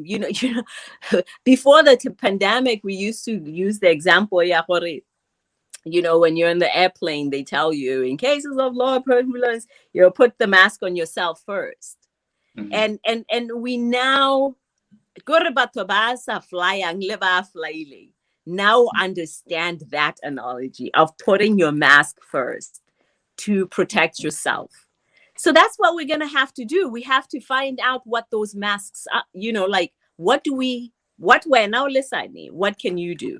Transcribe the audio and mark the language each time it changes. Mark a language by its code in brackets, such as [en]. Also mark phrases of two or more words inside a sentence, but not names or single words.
[en] You know, before the pandemic, we used to use the example, you know, when you're in the airplane, they tell you, in cases of low turbulence, you put the mask on yourself first. And we now [tn] gore batho ba sa flyang le ba [en] flying now understand that analogy of putting your mask first to protect yourself. So that's what we're going to have to do. We have to find out what those masks are, you know, like what we're now listening, what can you do?